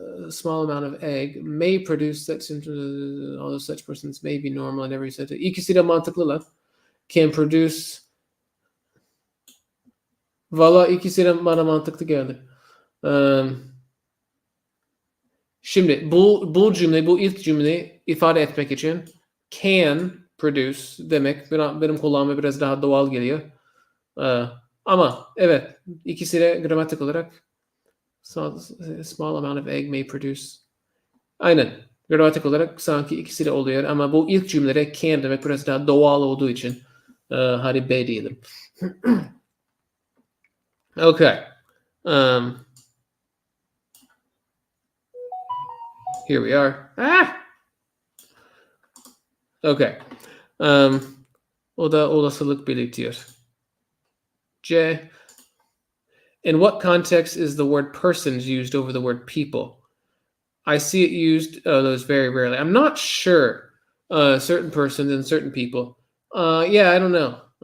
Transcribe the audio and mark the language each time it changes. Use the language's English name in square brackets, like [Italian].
[English] Small amount of egg may produce such, although such persons may be normal in every setting. [Turkish] İkisi de mantıklı lan. [English] Can produce. [Turkish] Valla ikisi de bana mantıklı geldi. Şimdi bu cümle, bu ilk cümleyi ifade etmek için [English] can produce [Turkish] demek benim kulağıma biraz daha doğal geliyor. Ama evet, ikisi de gramatik olarak [English] small amount of egg may produce. [Turkish] Aynen. Gramatik olarak sanki ikisi de oluyor ama bu ilk cümlede can demek biraz daha doğal olduğu için hadi B diyelim. [English] Okay. Here we are. Okay. [Turkish] O da olasılık belirtiyor. J. [English] In what context is the word persons used over the word people? I see it used those very rarely. I'm not sure. Certain persons and certain people. Yeah, I don't know.